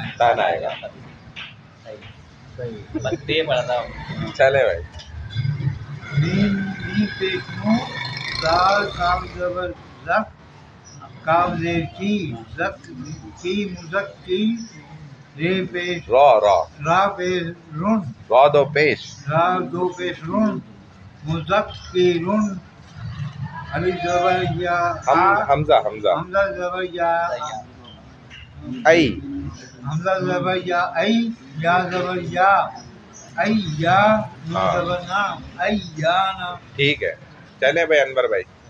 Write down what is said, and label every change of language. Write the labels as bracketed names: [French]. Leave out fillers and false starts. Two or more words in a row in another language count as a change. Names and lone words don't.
[Urdu] تن آئے گا. بتے پڑا تھا. چلے بھائی. میم پیش نو دال کاف زبر زک کاف زیر کی زک کی مزک کی رے پیش را پیش رن را دو پیش را دو پیش رن مزک کی رن علی زبر یا حمزہ حمزہ زبر یا ای حمزہ زبر یا ای یا زبر یا ای یا نون زبر نا ای یا نا ٹھیک ہے. چلیں بھائی انور بھائی.